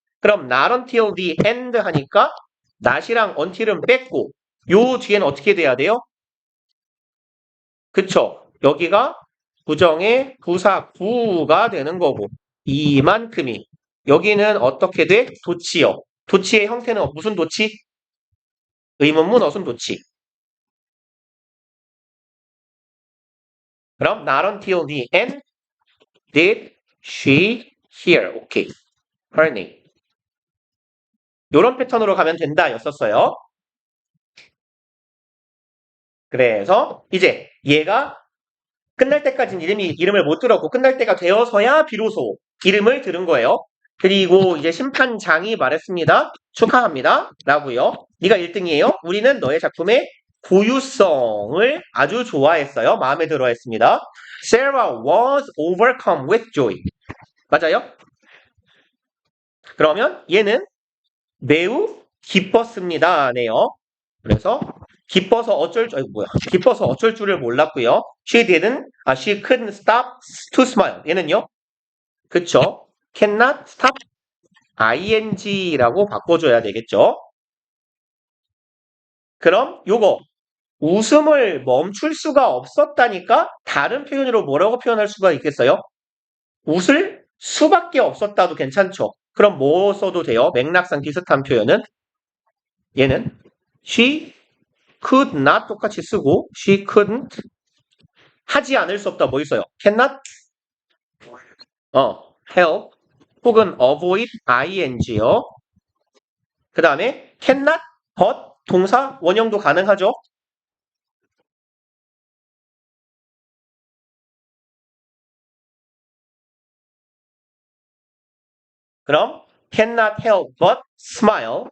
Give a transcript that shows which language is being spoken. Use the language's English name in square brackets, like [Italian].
[Korean] 그럼 not until the end 하니까 not이랑 until은 뺐고 요 뒤에는 어떻게 돼야 돼요? 그쵸? 여기가 부정의 부사 구가 되는 거고 이만큼이 여기는 어떻게 돼? 도치요. 도치의 형태는 무슨 도치? 의문문 어순 도치. [English] 그럼 not until the end did she hear. 오케이. her name. [Korean] 요런 패턴으로 가면 된다 였었어요. 그래서 이제 얘가 끝날 때까지는 이름을 못 들었고 끝날 때가 되어서야 비로소 이름을 들은 거예요. 그리고 이제 심판장이 말했습니다. 축하합니다. 라고요. 네가 1등이에요. 우리는 너의 작품의 고유성을 아주 좋아했어요. 마음에 들어 했습니다. [English] Sarah was overcome with joy. [Korean] 맞아요? 그러면 얘는 매우 기뻤습니다. 네요. 그래서 기뻐서 어쩔 줄을 몰랐고요. [English] she couldn't stop to smile. [Korean] 얘는요. 그쵸? cannot stop ing 라고 바꿔줘야 되겠죠. 그럼 요거 웃음을 멈출 수가 없었다니까 다른 표현으로 뭐라고 표현할 수가 있겠어요? 웃을 수밖에 없었다도 괜찮죠. 그럼 뭐 써도 돼요? 맥락상 비슷한 표현은 얘는 she could not 똑같이 쓰고 she couldn't 하지 않을 수 없다 뭐 있어요? [English] cannot help 혹은 avoid ing요. [Korean] 그 다음에 cannot but 동사 원형도 가능하죠. [English] 그럼 cannot help but smile.